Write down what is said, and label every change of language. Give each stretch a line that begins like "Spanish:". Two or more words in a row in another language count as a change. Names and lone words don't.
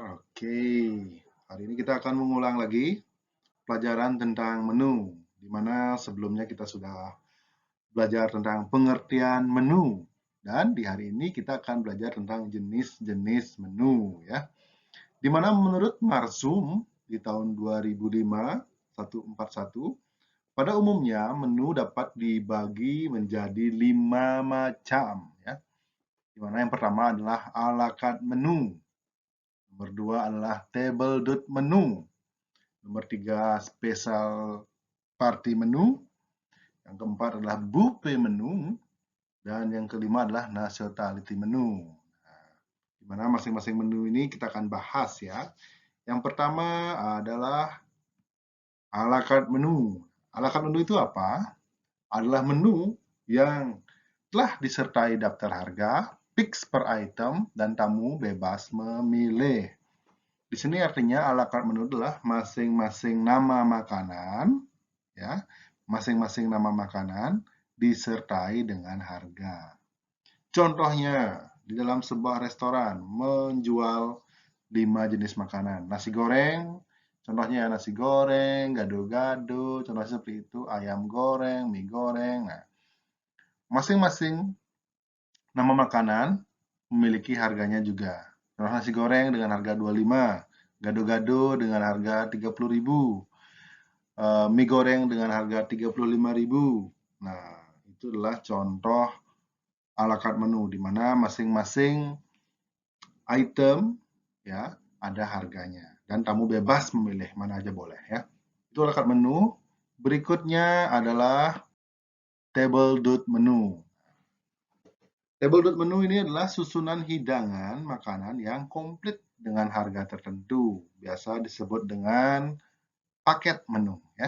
Indonesian: Oke, hari ini kita akan mengulang lagi pelajaran tentang menu, di mana sebelumnya kita sudah belajar tentang pengertian menu, dan di hari ini kita akan belajar tentang jenis-jenis menu, ya. Di mana menurut Marsum di tahun 2005, 141, pada umumnya menu dapat dibagi menjadi 5 macam, ya. Di mana yang pertama adalah
English: a la carte menu.
Indonesian: Nomor dua adalah
English: table dot menu.
Indonesian: Nomor tiga
English: special party menu.
Indonesian: Yang keempat adalah
English: buffet menu.
Indonesian: Dan yang kelima adalah
English: nationality menu.
Indonesian: Di mana masing-masing menu ini kita akan bahas ya. Yang pertama adalah
English: a la carte menu. A la carte menu
Indonesian: itu apa? Adalah menu yang telah disertai daftar harga,
English: fix per item,
Indonesian: dan tamu bebas memilih. Di sini artinya
English: a la carte menu
Indonesian: adalah masing-masing nama makanan, ya, masing-masing nama makanan disertai dengan harga. Contohnya, di dalam sebuah restoran menjual 5 jenis makanan. Nasi goreng, contohnya nasi goreng, gado-gado, contohnya seperti itu, ayam goreng, mie goreng. Nah, masing-masing nama makanan memiliki harganya juga. Contoh nasi goreng dengan harga 25, gado-gado dengan harga 30.000, mie goreng dengan harga 35.000. Nah, itu adalah contoh
English: a la carte menu
Indonesian: di mana masing-masing item ya ada harganya dan tamu bebas memilih mana aja boleh ya. Itu
English: a la carte menu.
Indonesian: Berikutnya adalah
English: table dot menu. Table dot menu
Indonesian: ini adalah susunan hidangan makanan yang komplit dengan harga tertentu. Biasa disebut dengan paket menu ya.